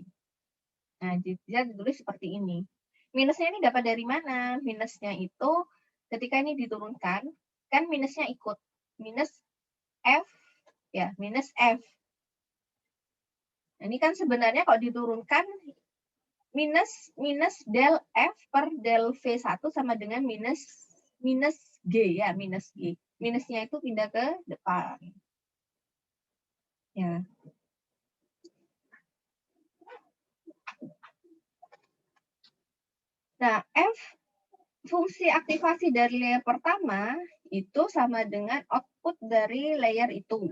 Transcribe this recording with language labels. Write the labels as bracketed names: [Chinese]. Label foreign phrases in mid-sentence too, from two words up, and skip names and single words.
[Indonesian] Nah, dia ditulis seperti ini. Minusnya ini dapat dari mana? Minusnya itu ketika ini diturunkan, kan minusnya ikut. Minus F, ya, minus F. Nah, ini kan sebenarnya kalau diturunkan, minus del F per del V1 sama dengan minus G, ya, minus G. Minusnya itu pindah ke depan. Ya. Nah, F fungsi aktivasi dari layer pertama itu sama dengan output dari layer itu.